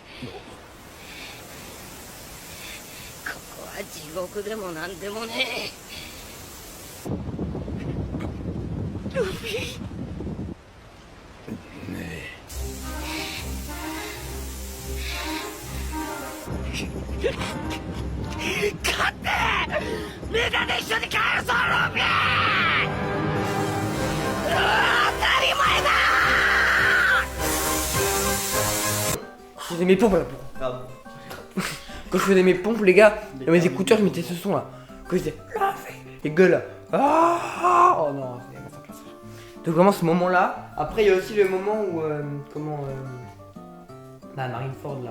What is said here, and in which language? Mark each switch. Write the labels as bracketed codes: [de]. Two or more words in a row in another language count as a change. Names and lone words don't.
[ja] ここは地獄でもなんでもねえルフィ勝ってみんなで一緒に帰るぞルフィ当たり前だ [fr] Je faisais mes pompes là. Grave. Quand je faisais mes pompes, les gars, dans mes écouteurs, je mettais ce son là. Quand je disais Luffy, les gueules là. Ah oh non, c'est ma place. Donc vraiment ce moment là. Après il y a aussi le moment où bah Marineford là.